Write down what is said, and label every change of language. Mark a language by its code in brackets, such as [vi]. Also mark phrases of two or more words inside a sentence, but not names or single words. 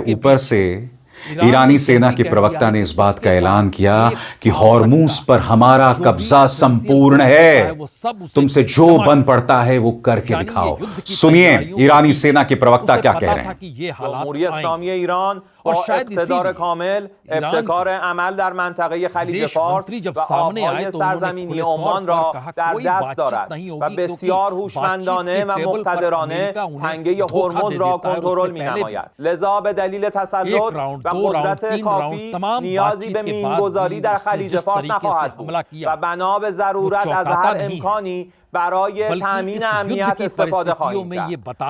[hi] ऊपर से ईरानी सेना के प्रवक्ता ने इस बात का ऐलान किया कि हॉर्मूज पर हमारा कब्जा संपूर्ण है, तुमसे जो बन पड़ता है वो करके दिखाओ। सुनिए ईरानी सेना के प्रवक्ता क्या कह रहे हैं। [fa] جمهوری اسلامی ایران و اقتدار کامل افتخار عمل در منطقه خلیج فارس و آبهای سرزمینی عمان را در دست دارد و بسیار هوشمندانه و مقتدرانه تنگه هرمز را کنترل می‌نماید. لذا به دلیل تسلط و قدرت کافی نیازی به مینگذاری در خلیج فارس نخواهد بود و بنا به ضرورت از هر امکانی برای تامین امنیت استفاده خواهیم کرد.